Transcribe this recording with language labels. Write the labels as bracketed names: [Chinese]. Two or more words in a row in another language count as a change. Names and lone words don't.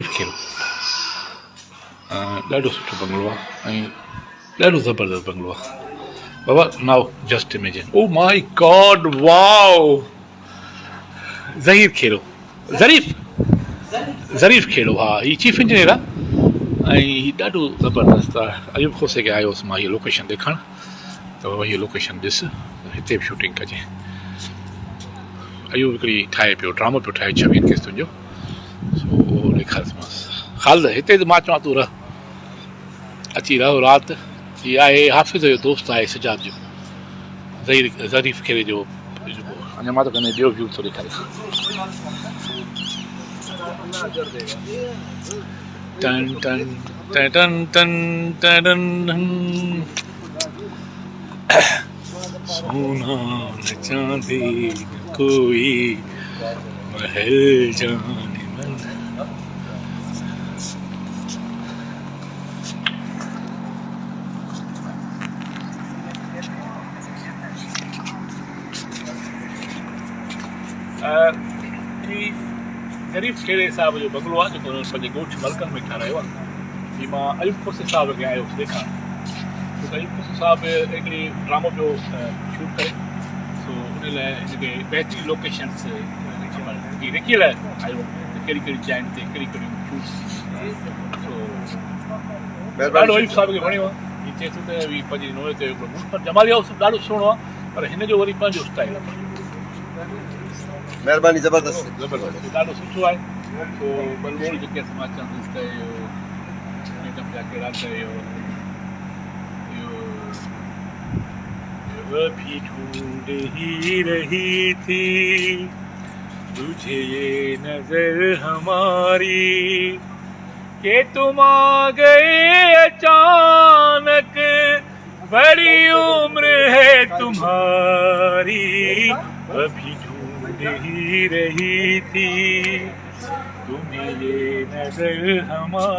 [Sindhi] खेड़ो ॾाढो सुठो बंगलो आहे ऐं ॾाढो ज़बरदस्त बंगलो आहे बाबा [English] now just imagine oh my god wow [Sindhi] ज़हीर खेड़ो ज़रीफ खेड़ो हा हीउ [English] chief engineer [Sindhi] आहे ऐं हीउ ॾाढो ज़बरदस्त आहे अयूब खोसे खे आयो हुउसि मां हीअ लोकेशन ॾेखारण त बाबा हीअ लोकेशन ॾिस हिते बि शूटिंग कजे अयूब हिकिड़ी ठाहे पियो ड्रामो पियो ठाहे 26 किस्तुनि जो सो उहो ॾेखारियोसि ख़ालिद हिते त मां चवां तूं रह अची रहो राति हीअ आहे हाफ़िज़ जो दोस्त आहे सिजाद जो ज़रीफ खेड़े जो अञा मां त कॾहिं ॿियो व्यू थो ॾेखारे टन टन टन टन टन [Hindi] सोना न चांदी कोई महल जाने मन [Sindhi] ज़रीफ खेड़े साहिब जो बंगलो आहे जेको हुननि पंहिंजे ॻोठ मलकनि में ठारायो आहे हीअ मां अयूब खोसे साहिब खे आयो हुउसि ॾेखारण छो त अयूब खोसे साहिब हिकिड़ी ड्रामो पियो शूट करे सो उन लाइ हिनखे बहितरीन लोकेशन्स लिखियल आयो कहिड़ी कहिड़ी जाइनि ते कहिड़ी कहिड़ियूं शूट्स सो ॾाढो अयूब साहिब खे वणियो आहे हीअ चए थो त पंहिंजी नोए ते हिकिड़ो मूं पर जमाली हाउस ॾाढो सुहिणो आहे पर हिन जो वरी पंहिंजो स्टाइल आहे महिरबानी ज़बरदस्त ॾाढो सुठो आहे सो बलबोल जेके असां मां चवंदुसि त इहो मैडम जा कहिड़ा कयो [Hindi] भी ढूंढ ही रही थी तुझे ये नजर हमारी कि तुम आ गए अचानक बड़ी उम्र है तुम्हारी अभी ढूंढ ही रही थी तुम्हें ये नजर हमारी